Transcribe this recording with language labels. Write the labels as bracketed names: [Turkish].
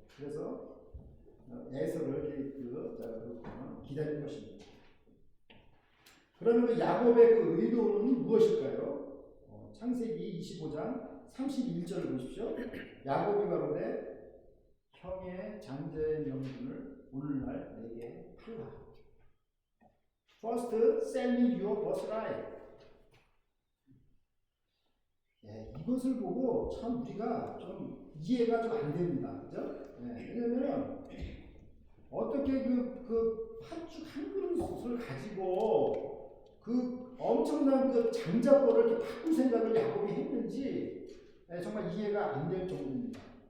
[Korean] 그래서 에서를 이렇게 기다린 것입니다. 그러면 그 야곱의 그 의도는 무엇일까요? 창세기 25장 31절을 보십시오. 야곱이 가로되 형의 장자의 명분을 오늘날 내게 팔라. [English] First, sell me your birthright. [Korean] 이것을 보고 참 우리가 좀 이해가 좀 안 됩니다. 그죠? 왜냐면 어떻게 그 팥죽 한 그릇을 가지고 그 엄청난 그 장자권을 이렇게 바꿀 생각을 야곱이 했는지 정말 이해가 안 될 정도입니다.